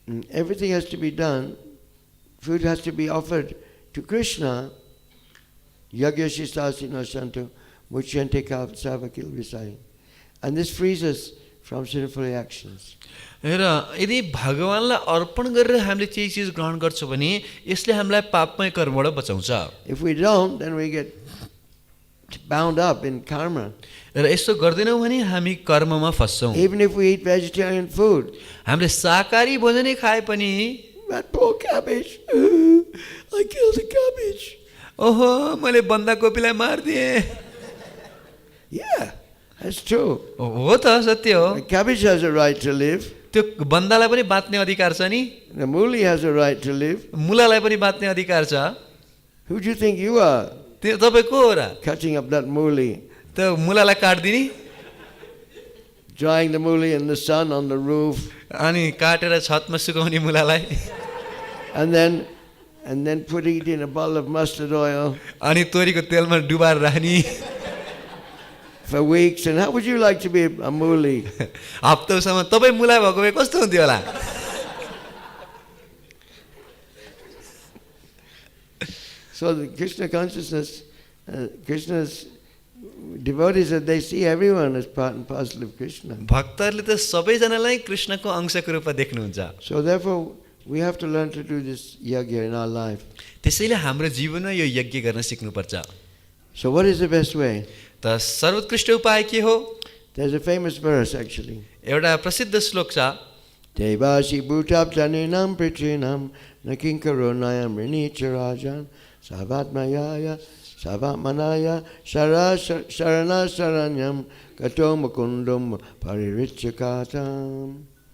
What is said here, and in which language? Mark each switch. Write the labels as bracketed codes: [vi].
[en] Everything has to be done. Food has to be offered to Krishna. [sa] Yagya shishtasino shanto muchyante savakilvasai. [en] And this frees us from sinful reactions. [ne] र यदि भगवानलाई अर्पण गरेर हामीले केही चिज ग्रहण गर्छौँ भने यसले हामीलाई पापमय कर्मबाट बचाउँछ. [en] If we don't, then we get bound up in karma. [ne] र यसो गर्दैनौँ भने हामी कर्ममा फस्छौँ. [en] Even if we eat vegetarian food. [ne] हामीले शाकाहारी भोजनै खाए पनि, [en] That poor cabbage. I killed the cabbage. [ne] ओहो मैले बन्दाकोपीलाई मारिदिएँ. [en] Yeah, that's true. [ne] हो त सत्य हो. [en] The cabbage has a right to live. [ne] त्यो बन्दालाई पनि बाँच्ने अधिकार छ नि. [en] The muli has a right to live. [ne] मुलालाई पनि बाँच्ने अधिकार छ. [en] Who do you think you are? [ne] त्यो तपाईँ को हो र? [en] Cutting up that muli. [ne] त्यो मुलालाई काट्दिने, [en] Drying the muli in the sun on the roof. [ne] अनि काटेर छतमा सुकाउने मुलालाई, [en] And then putting it in a bottle of mustard oil [ne] अनि तोरीको तेलमा डुबाएर राख्ने. [en] for weeks. And how would you like to be a muli? [ne] हप्तासम्म तपाईँ मुला भएको भए कस्तो हुन्थ्यो होला? [en] So the Krishna consciousness, Krishna's devotees, that they see everyone as part and parcel of Krishna. [ne] भक्तहरूले त सबैजनालाई कृष्णको अंशको रूपमा देख्नुहुन्छ. [en] So therefore, we have to learn to do this yagya in our life. [ne] त्यसैले हाम्रो जीवनमा यो यज्ञ गर्न सिक्नुपर्छ. [en] So what is the best way? [ne] त सर्वोत्कृष्ट उपाय के हो? [en] There's a famous verse actually. [ne] एउटा प्रसिद्ध श्लोक छ. [sa] Devashi bhutab janinam pritrinam nakinkaro nayam rinicharajan savatmayaya savatmanaya sharana saranyam gato mukundum paririchakatam.